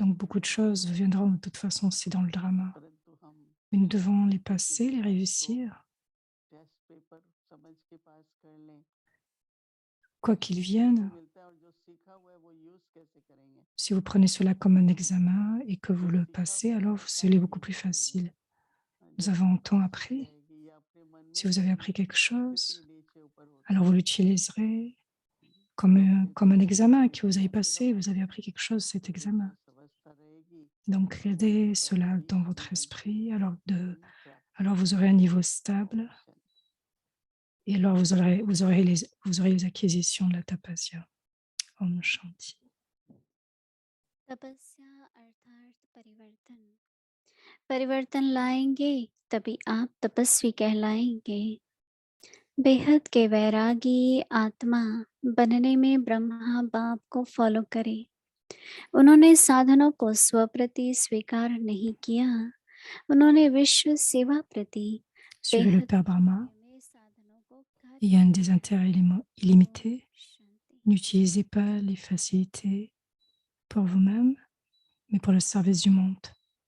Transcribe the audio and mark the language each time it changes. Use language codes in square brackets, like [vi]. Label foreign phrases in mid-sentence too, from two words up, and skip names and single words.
[fr] Donc [hi] ही [fr] beaucoup de [hi] पड़ेगा, [fr] choses viendront de toute façon, c'est dans le drama. [hi] परंतु हम [fr] Mais nous devons les [hi] इस [fr] passer, les [hi] इतिहास को [fr] réussir, [en] test paper [hi] समझ के पास कर लें, [fr] quoi qu'il [hi] सीखने को [fr] vienne. [hi] मिलता है और जो सीखा हुआ है वो यूज कैसे करेंगे, [fr] Si vous prenez cela comme un examen et que vous [hi] जो [fr] le [hi] सीखा [fr] passez, [hi] हुआ है [fr] alors [hi] वो [fr] c'est [hi] कहाँ [fr] beaucoup [hi] यूज [fr] plus [hi] करेंगे, [fr] facile. Nous [hi] जब [fr] avons tant [hi] परिस्थिति [fr] appris. [hi] आएगी या अपने मन में [fr] Si vous avez [hi] कभी [fr] appris quelque [hi] स्थिति [fr] chose, [hi] नीचे ऊपर [fr] alors [hi] होती [fr] vous [hi] है, [fr] l'utiliserez [hi] तो अपने [fr] comme [hi] को [fr] un [hi] उस [fr] examen que vous [hi] स्थिति [fr] avez [hi] में ले लो, [fr] passé. Vous avez appris quelque chose, cet [hi] तो फिर [fr] examen. [hi] जिस अवस्था रहेगी [fr] Donc, [hi] वो [fr] gardez [hi] तब [fr] cela [hi] आपकी [fr] dans votre [hi] जीवन की [fr] esprit. [hi] प्राप्ति [fr] Alors vous [hi] होगी। [fr] aurez un niveau stable [hi] ओम शांति। [fr] et alors vous aurez les acquisitions de la tapasya. [hi] ओम शांति. तपस्या अर्थात परिवर्तन। परिवर्तन लाएंगे तभी आप तपस्वी कहलाएंगे। बेहद के वैरागी आत्मा बनने में ब्रह्मा बाप को फॉलो करे। उन्होंने साधनों को स्वप्रति स्वीकार नहीं किया, उन्होंने विश्व सेवा प्रति [fr] Suivez le [hi] बेहद [fr] Père Brahma. [hi] कार्य में साधनों को कार्य [fr] Il y a un [hi] में [fr] des intérêts [hi] लगाया। [fr] illimités. [hi] शांति। [fr] N'utilisez pas les facilités pour vous-même, mais pour le service du monde.